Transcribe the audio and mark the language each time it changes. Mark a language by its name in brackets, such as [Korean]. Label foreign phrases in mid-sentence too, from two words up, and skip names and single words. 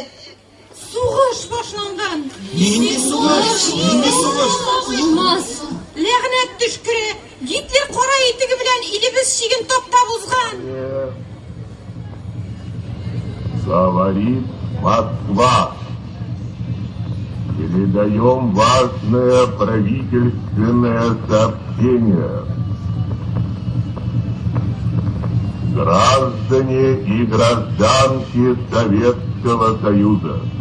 [Tatar] Сугыш башланган. Нинди сугыш? Нинди сугыш? Булмас. Ләгънәт төшкере. Гитлер кара итеге белән илебез чиген таптап узган. [Russian] Говорит Москва. Передаем важное правительственное сообщение. Граждане и гражданки Советского Союза.